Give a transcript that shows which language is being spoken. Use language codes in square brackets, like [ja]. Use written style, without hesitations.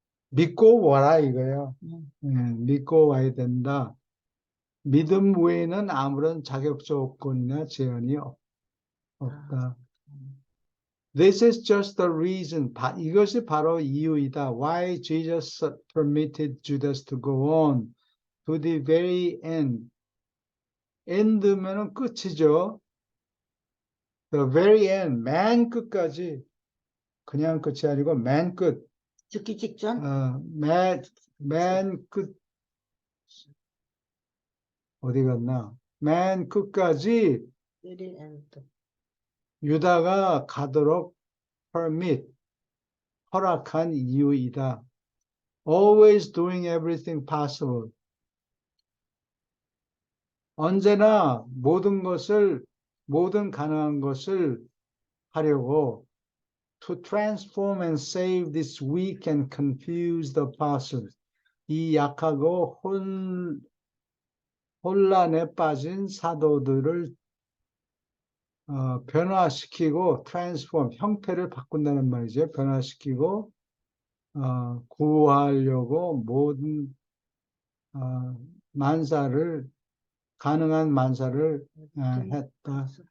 [ko] 믿고 와라 이거예요. 믿고 와야 된다. 믿음 외에는 아무런 자격 조건이나 제한이 없다. [en] This is just the reason. [ko] 이것이 바로 이유이다. [en] Why Jesus permitted Judas to go on to the very end. [ko] end면은 끝이죠. [en] The very end, [ko] 맨 끝까지. 그냥 끝이 아니고 맨 끝. 죽기 직전? 맨 끝. 어디 갔나? 맨 끝까지 [en] very end. [ko] 유다가 가도록 허락한 이유이다. [en] Always doing everything possible. [ko] 언제나 모든 가능한 것을 하려고 [en] to transform and save this weak and confused apostles. [ko] 이 약하고 혼란에 빠진 사도들을 변화시키고 transform, 형태를 바꾼다는 말이죠. 변화시키고 구하려고 모든 만사를 가능한 만사를 했다.